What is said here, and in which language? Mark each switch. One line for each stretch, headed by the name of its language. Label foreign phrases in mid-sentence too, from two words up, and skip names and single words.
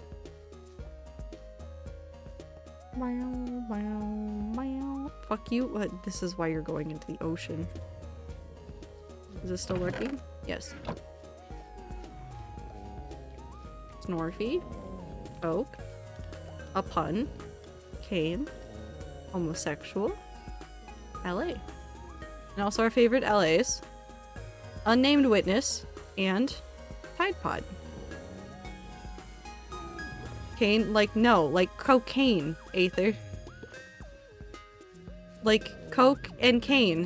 English: Fuck you. What? This is why you're going into the ocean. Is this still working? Yes. Snorfy. Oak. A pun. Kane. Homosexual. LA. And also our favorite LAs. Unnamed Witness. And Tide Pod. Kane, like, no, like cocaine, Aether. Like, coke and cane.